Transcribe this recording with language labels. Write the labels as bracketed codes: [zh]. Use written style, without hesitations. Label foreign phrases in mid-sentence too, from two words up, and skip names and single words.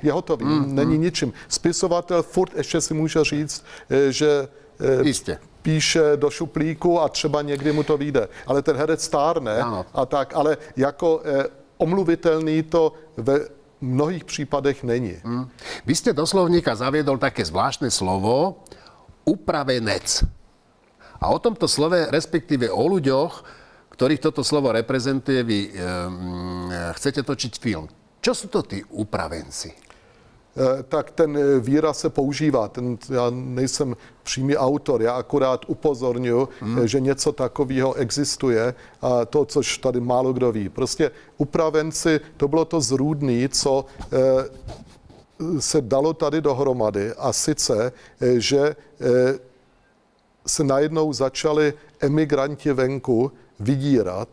[cs] Není ničím. Spisovatel furt ještě si může říct, že píše do šuplíku a třeba někdy mu to vyjde. Ale ten herec stárne a tak, ale jako omluvitelný to ve mnohých případech není. [sk] Vy ste do slovníka zaviedol také zvláštne slovo upravenec. A o tomto slove, respektíve o ľuďoch, ktorých toto slovo reprezentuje, vy chcete točiť film. Čo sú to tí upravenci? [cs] Tak ten výraz se používá. Já nejsem přímý autor, já akorát upozorňuji, že něco takového existuje a to, což tady málo kdo ví. Prostě upravenci, to bylo to zrůdný, co se dalo tady dohromady a sice, že se najednou začali emigranti venku vydírat.